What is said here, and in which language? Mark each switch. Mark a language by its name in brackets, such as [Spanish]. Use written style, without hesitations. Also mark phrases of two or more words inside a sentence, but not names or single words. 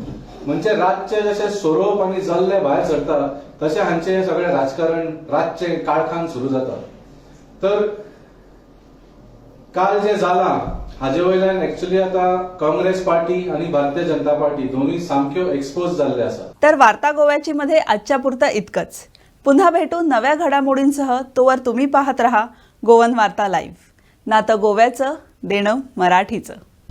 [Konkani] म्हणजे रातचे जशे सोरोप आनी जल्ले भायर सरता तशें हांचे सगळें राजकारण रातचे काळखान सुरू जाता. तर काल जे जालां हाजे वयल्यान एक्चुअली आता काँग्रेस पार्टी आणि भारतीय जनता पार्टी दोन्ही सामक्यो एक्सपोज जाल्ले आसा. [Marathi] तर वार्ता गोव्याची मध्ये आजच्या पुरतं इतकंच. पुन्हा भेटू नव्या घडामोडींसह. तोवर तुम्ही पाहत रहा गोवन वार्ता लाईव्ह. नातं गोव्याचं, देणं मराठीचं.